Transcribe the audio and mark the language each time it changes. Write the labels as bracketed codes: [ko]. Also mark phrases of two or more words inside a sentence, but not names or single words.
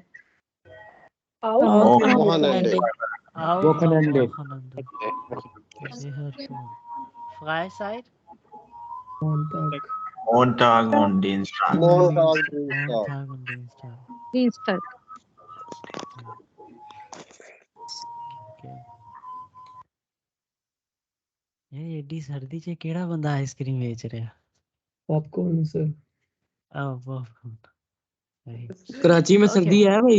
[de] Auch am Wochenende. auch Wochenende. am Wochenende. Sehr schön. Freizeit? Montag und Dienstag. Montag, Dienstag. Montag und Dienstag. Dienstag. Okay. [pa] یہ ایڈی سردی چ کیہڑا بندہ آئس کریم بیچ رہا? [ur] پاپ کارن سر. وہ کراچی میں سردی ہے بھائی.